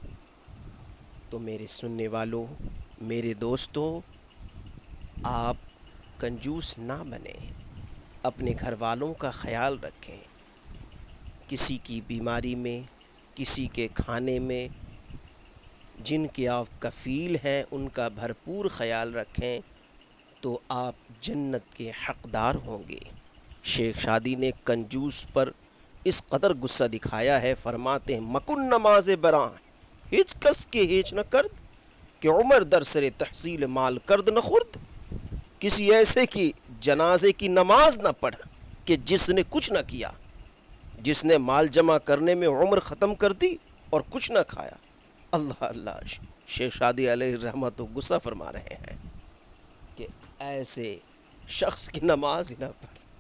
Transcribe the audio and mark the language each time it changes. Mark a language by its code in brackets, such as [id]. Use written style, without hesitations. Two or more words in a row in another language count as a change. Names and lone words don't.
[ur] تو میرے سننے والوں، میرے دوستوں، آپ کنجوس نہ بنیں، اپنے گھر والوں کا خیال رکھیں، کسی کی بیماری میں، کسی کے کھانے میں، جن کے آپ کفیل ہیں ان کا بھرپور خیال رکھیں، تو آپ جنت کے حقدار ہوں گے۔ شیخ شادی نے کنجوس پر اس قدر غصہ دکھایا ہے، فرماتے ہیں [fa] مکن نماز براں ہچ کس کے ہیچ نہ کرد، کہ عمر در سر تحصیل مال کرد نہ خورد، [ur] کسی ایسے کی جنازے کی نماز نہ پڑھ کہ جس نے کچھ نہ کیا، جس نے مال جمع کرنے میں عمر ختم کر دی اور کچھ نہ کھایا۔ اللہ اللہ، شیخ شادی علیہ الرحمہ تو غصہ فرما رہے ہیں کہ ایسے شخص کی نماز ہی نہ پڑھ۔